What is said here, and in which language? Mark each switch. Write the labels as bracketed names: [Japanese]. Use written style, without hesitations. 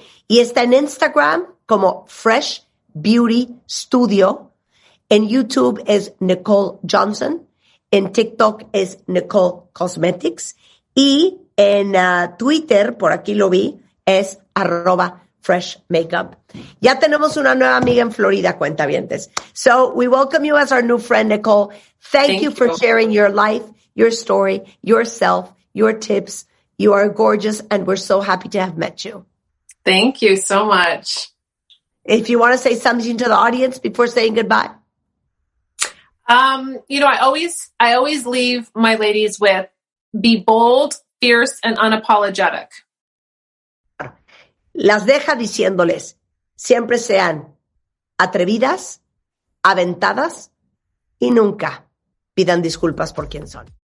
[Spanish] Y está en Instagram como Fresh Beauty Studio. En YouTube es Nikol Johnson. En TikTok es Nikol Cosmetics. Y en Twitter, por aquí lo vi, es @freshmakeup. Ya tenemos una nueva amiga en Florida, cuentavientes. [English] So we welcome you as our new friend, Nikol. Thank you for sharing your life, your story, yourself, your tips. You are gorgeous, and we're so happy to have met you. Thank you so much. If you want to say something to the audience before saying goodbye. I always leave my ladies with be bold, fierce, and unapologetic. [Spanish] Las deja diciéndoles, siempre sean atrevidas, aventadas y nunca pidan disculpas por quién son.